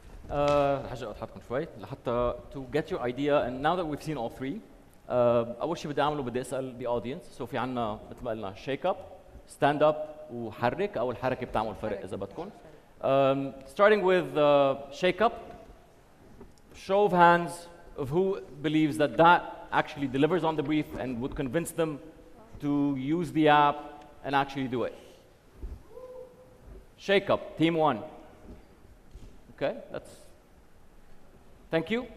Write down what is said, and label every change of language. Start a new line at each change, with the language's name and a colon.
Arabic: رح ارجع اضحككم شوي لحتى
English: to get your idea, and now that we've seen all three,
Arabic: اول شيء بدي اعمله بدي اسال
English: the audience.
Arabic: So في عندنا مثل ما قلنا
English: shake up, stand up
Arabic: وحرك، او الحركه بتعمل فرق اذا بدكم.
English: Starting with shake up, show of hands of who believes that that actually delivers on the brief and would convince them to use the app and actually do it. Shake up, team 1. Okay, that's. Thank you.